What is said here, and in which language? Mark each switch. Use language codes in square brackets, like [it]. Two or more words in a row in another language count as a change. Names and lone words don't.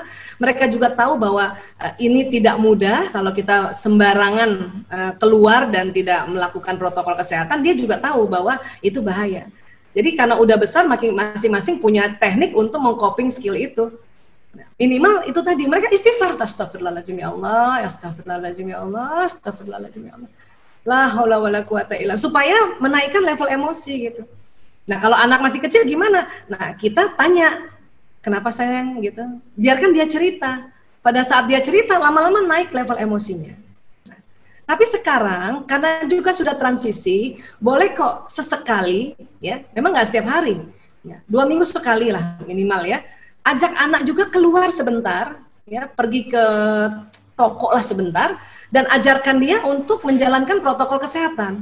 [id] Mereka juga tahu bahwa ini tidak mudah kalau kita sembarangan keluar dan tidak melakukan protokol kesehatan. Dia juga tahu bahwa itu bahaya. Jadi karena udah besar, masing-masing punya teknik untuk [en] mengcoping skill [id] itu. Minimal itu tadi, mereka istighfar, [ar] أستغفر الله العظيم يا الله, أستغفر الله العظيم يا الله, أستغفر الله العظيم يا الله. لا حول ولا قوة إلا, [id] supaya menaikkan level emosi gitu. Nah kalau anak masih kecil gimana? Nah kita tanya, kenapa sayang gitu? Biarkan dia cerita. Pada saat dia cerita, lama-lama naik level emosinya. Tapi sekarang karena juga sudah transisi, boleh kok sesekali, ya, memang nggak setiap hari, ya, 2 minggu sekali lah minimal, ya, ajak anak juga keluar sebentar, ya, pergi ke toko lah sebentar, dan ajarkan dia untuk menjalankan protokol kesehatan.